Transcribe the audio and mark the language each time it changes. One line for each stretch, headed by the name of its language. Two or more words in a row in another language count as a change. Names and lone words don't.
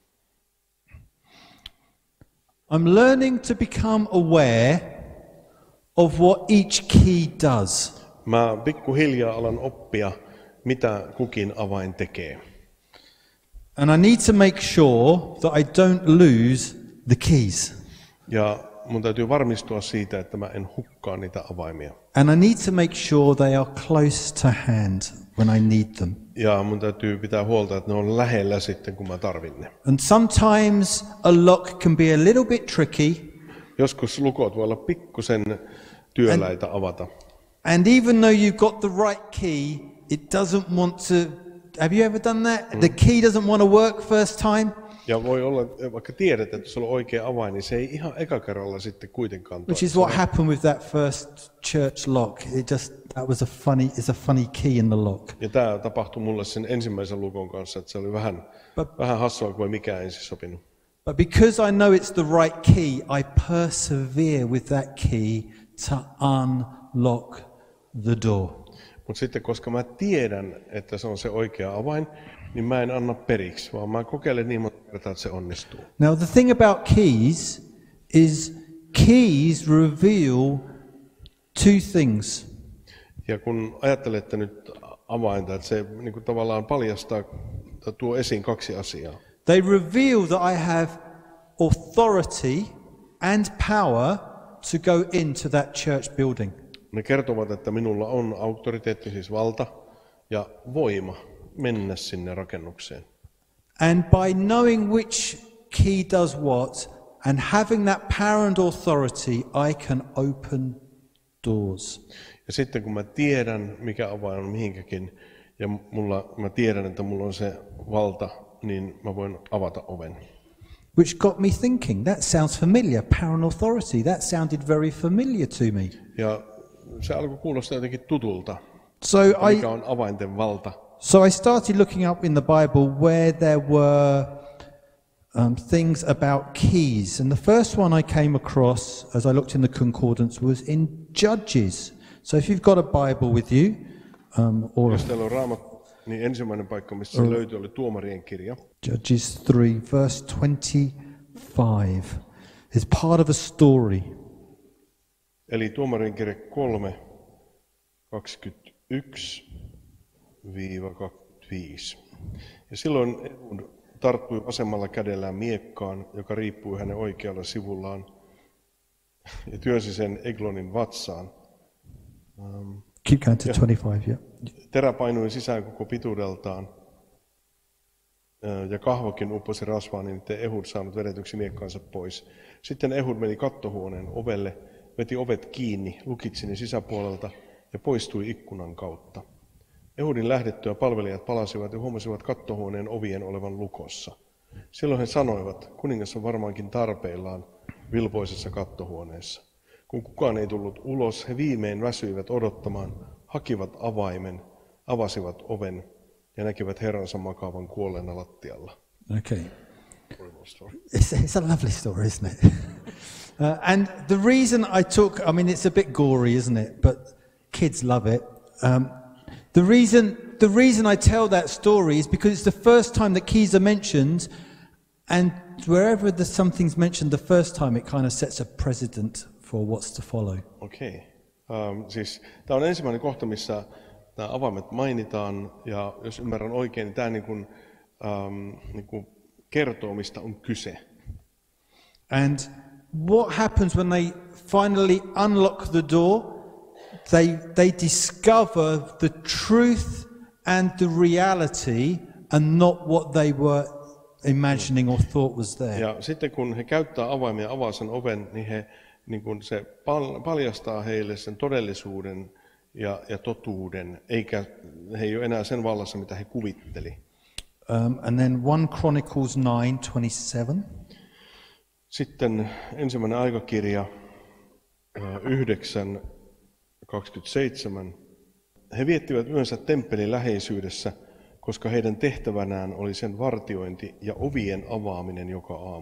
English: I'm learning to become aware of what each key does.
Finnish: Mä pikkuhiljaa alan oppia, mitä kukin avain tekee.
English: And I need to make sure that I don't lose the keys.
Finnish: Ja mun täytyy varmistua siitä, että mä en hukkaa niitä avaimia.
English: And I need to make sure they are close to hand when I need them.
Finnish: Ja mun täytyy pitää huolta, että ne on lähellä sitten, kun mä tarvin ne.
English: And sometimes a lock can be a little bit tricky.
Finnish: Joskus lukot voi olla pikkusen työläitä avata.
English: And even though you've got the right key, it doesn't want to. Have you ever done that? The key doesn't want to work first time.
Finnish: Ja voi olla, vaikka tiedät, että sulla on oikea avain, niin se ei ihan eka kerralla sitten kuitenkaan toimi.
English: Which is what happened with that first church lock. It's a funny key in the lock.
Finnish: Ja tämä tapahtui mulle sen ensimmäisen lukon kanssa, että se oli vähän hassua, kun ei mikään ensin sopinut.
English: But because I know it's the right key, I persevere with that key to unlock the door.
Finnish: Mutta sitten, koska mä tiedän, että se on se oikea avain, niin mä en anna periksi, vaan mä kokeilen niin monta kertaa, että se onnistuu.
English: Now the thing about keys is keys reveal 2 things.
Finnish: Ja kun ajattelette nyt avainta, että se niin kuin tavallaan paljastaa, tuo esiin 2 asiaa.
English: They reveal that I have authority and power to go into that church building.
Finnish: Ne kertovat, että minulla on auktoriteetti, siis valta ja voima mennä sinne rakennukseen.
English: And by knowing which key does what and having that power and authority, I can open doors.
Finnish: Ja sitten kun mä tiedän, mikä avain on mihinkäkin, ja mä tiedän, että mulla on se valta, niin mä voin avata oven.
English: Which got me thinking, that sounds familiar, power and authority. That sounded very familiar to me.
Finnish: Ja se alkoi kuulostaa jotenkin tutulta, mikä on avainten valta.
English: So I started looking up in the Bible where there were things about keys. And the first one I came across, as I looked in the concordance, was in Judges. So if you've got a Bible with you,
Finnish: jos teillä on Raamattu, niin ensimmäinen paikka, missä se löytyi, oli Tuomarien kirja.
English: Judges 3, verse 25. It's part of a story. Eli Tuomarien kirja 3, 21-25.
Finnish: Ja silloin Ehud tarttui vasemmalla kädellään miekkaan, joka riippui hänen oikealla sivullaan, ja työnsi sen Eglonin vatsaan.
English: Keep going to 25, yeah.
Finnish: Terä painui sisään koko pituudeltaan, ja kahvakin upposi rasvaan, niin ettei Ehud saanut vedetyksi miekkaansa pois. Sitten Ehud meni kattohuoneen ovelle, veti ovet kiinni, lukitsi ne sisäpuolelta ja poistui ikkunan kautta. Ehudin lähdettyä palvelijat palasivat ja huomasivat kattohuoneen ovien olevan lukossa. Silloin he sanoivat, kuningas on varmaankin tarpeillaan vilpoisessa kattohuoneessa. Kun kukaan ei tullut ulos, he viimein väsyivät odottamaan, hakivat avaimen, avasivat oven ja näkivät herransa makaavan kuolleena lattialla.
English: Okay. It's a lovely story, isn't it? And the reason it's a bit gory, isn't it? But kids love it. The reason I tell that story is because it's the first time that keys are mentioned, and wherever something's mentioned the first time, it kind of sets a precedent for what's to follow. Okay.
Finnish: Siis tämä on ensimmäinen kohta, missä nämä avaimet mainitaan, ja jos ymmärrän oikein, niin tämä niin kuin kertoo, mistä on kyse.
English: And what happens when they finally unlock the door? They discover the truth and the reality, and not what they were imagining or thought was there.
Finnish: Ja sitten kun he käyttää avaimia, avaa sen oven, niin niin kun se paljastaa heille sen todellisuuden ja totuuden, eikä he ei ole enää sen vallassa, mitä he kuvitteli.
English: And then 1 Chronicles 9:27.
Finnish: Sitten ensimmäinen aikakirja 9:27. He viettivät yönsä temppelin läheisyydessä, koska heidän tehtävänään oli sen vartiointi ja ovien avaaminen joka aamu.